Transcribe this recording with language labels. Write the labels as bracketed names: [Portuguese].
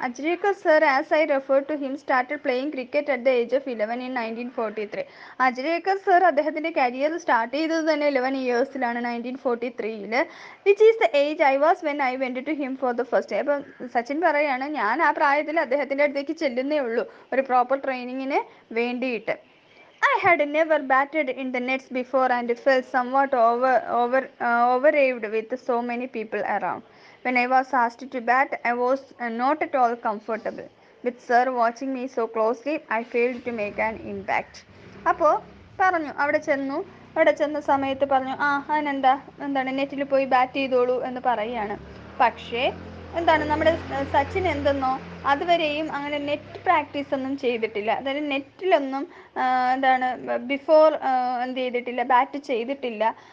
[English] Ajrekar sir, as I refer to him, started playing cricket at the age of 11 in 1943. [Malayalam] Ajrekar sir അദ്ദേഹത്തിൻ്റെ career start ചെയ്തത് തന്നെ 11 yearsലാണ്, 1943, [English] Which is the age I was when I went to him for the first time. [Malayalam] അപ്പം സച്ചിൻ പറയുകയാണ്, ഞാൻ ആ പ്രായത്തിൽ അദ്ദേഹത്തിൻ്റെ അടുത്തേക്ക് ചെല്ലുന്നേ ഉള്ളൂ ഒരു പ്രോപ്പർ ട്രെയിനിങ്ങിന് വേണ്ടിയിട്ട്. [English] I had never batted in the nets before and felt somewhat overawed with so many people around. When I was asked to bat, I was not at all comfortable. With sir watching me so closely, I failed to make an impact. [Malayalam] അപ്പോൾ പറഞ്ഞു, അവിടെ ചെന്ന സമയത്ത് പറഞ്ഞു, അതിനെന്താ നെറ്റിൽ പോയി bat ചെയ്തോളൂ എന്ന് പറയുകയാണ്. പക്ഷേ എന്താണ് നമ്മുടെ സച്ചിൻ എന്തെന്നോ അതുവരെയും അങ്ങനെ നെറ്റ് പ്രാക്ടീസ് ഒന്നും ചെയ്തിട്ടില്ല. അതായത് നെറ്റിലൊന്നും എന്താണ് ബിഫോർ എന്ത് ചെയ്തിട്ടില്ല, ബാറ്റ് ചെയ്തിട്ടില്ല.